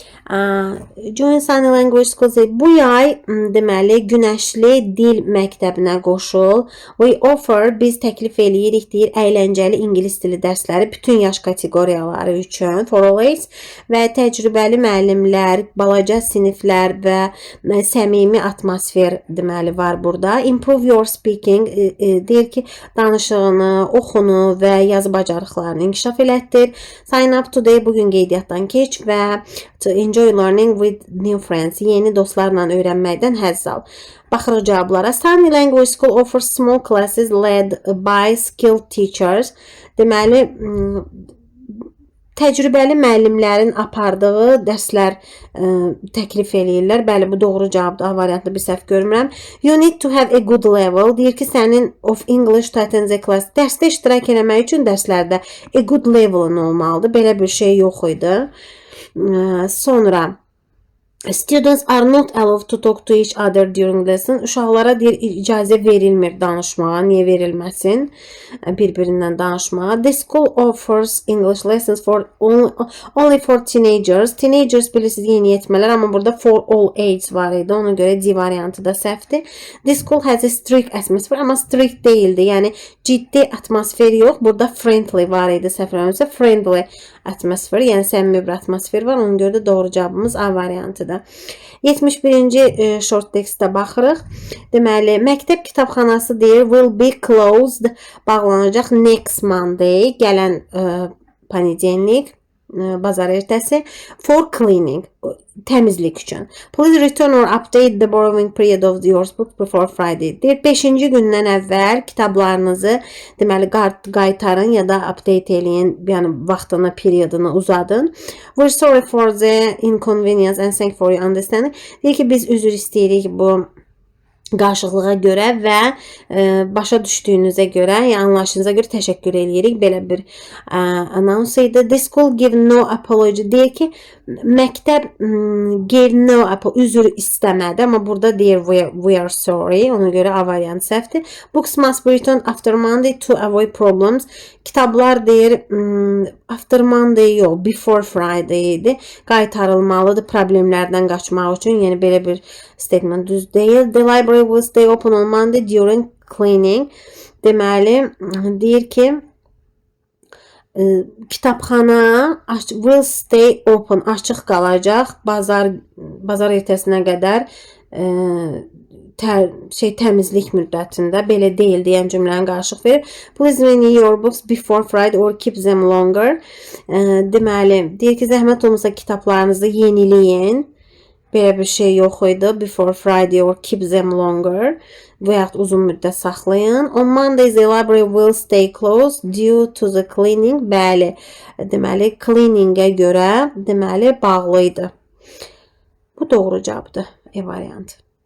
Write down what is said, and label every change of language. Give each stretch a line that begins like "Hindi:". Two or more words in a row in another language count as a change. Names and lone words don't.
English: Join Sunny Language School
Azerbaijani: bu yay deməli Günəşli Dil məktəbinə qoşul.
English: We offer,
Azerbaijani: biz təklif eləyirik deyir, əyləncəli ingilis dili dərsləri bütün yaş kateqoriyaları üçün
English: for all age
Azerbaijani: və təcrübəli müəllimlər, balaca siniflər və səmimi atmosfer deməli var burada.
English: Improve your speaking
Azerbaijani: deyir ki, danışığını, oxunu və yazı bacarıqlarını inkişaf elətdir.
English: Sign up today,
Azerbaijani: bugün qeydiyyatdan keç və
English: to enjoy learning with new friends.
Azerbaijani: Yeni dostlarla öyrənməkdən həzz al. Baxırıq cavablara.
English: Sunny Language School offers small classes led by skilled teachers.
Azerbaijani: Deməli, təcrübəli müəllimlərin apardığı dərslər təklif eləyirlər. Bəli, bu doğru cavabdır. A variantlı bir səhv görmürəm.
English: You need to have a good level.
Azerbaijani: Deyir ki, sənin
English: of English to attend the class.
Azerbaijani: Dərsdə iştirak eləmək üçün dərslərdə
English: a good level'ın
Azerbaijani: olmalıdır. Belə bir şey yox idi.
English: Sonra Students are not allowed to talk to each other during lesson.
Azerbaijani: Uşaqlara deyir icazə verilmir danışmağa. Niyə verilməsin? Bir-birindən danışmağa.
English: The school offers English lessons for only for teenagers.
Azerbaijani: Teenagers bilirsiniz yeniyetmələr, amma burada
English: for all ages
Azerbaijani: var idi. Ona görə D variantı da səhvdir.
English: The school has a strict atmosphere,
Azerbaijani: amma strict değildi. Yəni ciddi atmosfer yox. Burada friendly var idi. Səhvləmirəmsə friendly atmosfer, yəni səmimi bir atmosfer var. Ona görə də doğru cavabımız A variantıdır. 71-ci short textə baxırıq. Deməli, məktəb kitabxanası deyir
English: will be closed,
Azerbaijani: bağlanacaq
English: next Monday,
Azerbaijani: gələn ponedelik, bazar ertəsi,
English: for cleaning,
Azerbaijani: təmizlik üçün.
English: Please return or update the borrowing period of your book before Friday.
Azerbaijani: Deyir, 5-ci gündən əvvəl kitablarınızı deməli qaytarın ya da update eləyin, yəni vaxtını, periodunu uzadın.
English: We're sorry for the inconvenience and thank for your understanding.
Azerbaijani: Deyir ki, biz üzr istəyirik bu qarşılığa görə və başa düşdüyünüzə görə, yəni anlayışınıza görə təşəkkür edirik. Belə bir announce idi.
English: The school give no apology.
Azerbaijani: Deyir ki, məktəb
English: give no apology,
Azerbaijani: üzr istəmədi, amma burada deyir
English: we are sorry.
Azerbaijani: Ona görə A variantı səhvdir.
English: Books must be returned after Monday to avoid problems.
Azerbaijani: Kitablar deyir
English: after Monday
Azerbaijani: yox,
English: before Friday
Azerbaijani: idi. Qaytarılmalıdır problemlərdən qaçmaq üçün. Yəni belə bir statement düz deyil.
English: The library will stay open on Monday during cleaning.
Azerbaijani: Deməli, deyir ki, kitabxana
English: will stay open,
Azerbaijani: açıq qalacaq bazar ertəsinə qədər təmizlik müddətində. Belə deyil deyən cümləni qarışıq verir.
English: Please renew your books before Friday or keep them longer.
Azerbaijani: Deməli, deyir ki, zəhmət olmasa kitablarınızı yeniləyin. Belə bir şey yox idi.
English: Before Friday or keep them longer.
Azerbaijani: Və yaxud uzun müddət saxlayın.
English: On Monday the library will stay closed due to the cleaning.
Azerbaijani: Bəli, deməli cleaningə görə deməli bağlı idi. Bu doğru cavabdır. E variantı.